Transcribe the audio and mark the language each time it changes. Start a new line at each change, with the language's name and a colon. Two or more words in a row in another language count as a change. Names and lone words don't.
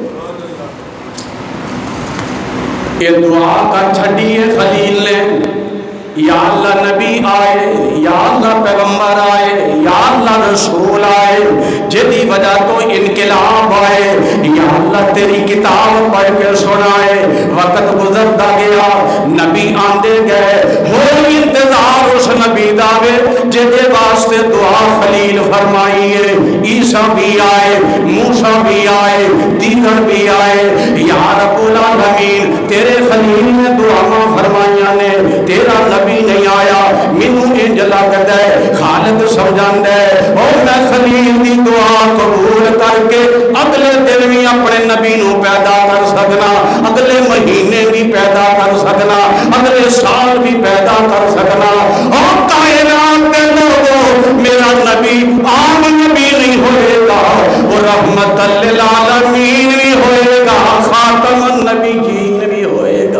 Punjabi: یہ دعا کر چھڑی ہے خلیل نے، یا اللہ نبی آئے، یا اللہ پیغمبر آئے، یا اللہ رسول آئے، جدی وجہ تو انقلاب آئے، یا اللہ تیری کتاب پڑھ کے سنائے۔ وقت گزرتا گیا، نبی آندے گئے، ہو انتظار اس نبی داوے جدے واسطے دعا خلیل فرمائی ہے۔ عیسیٰ بھی آئے، موسیٰ بھی آئے، دیگر بھی آئے، یا
Arabic: رب العالمین
Punjabi: تیرے خلیل نے دعا فرمائیاں نے، تیرا نبی نہیں آیا، مینوں انج لگدا ہے خالق سمجھاندا ہے اور میں خلیل دی دعا قبول کر کے اگلے دن بھی اپنے نبی نو پیدا کر سکنا، اگلے مہینے بھی پیدا کر سکنا، اگلے سال بھی پیدا کر سکنا۔ اور کائنات دے میرا نبی عام نبی نہیں ہوئے گا، وہ
Arabic: رحمت للعالمین
Punjabi: بھی ہوئے گا،
Arabic: خاتم النبیین
Punjabi: بھی ہوئے گا۔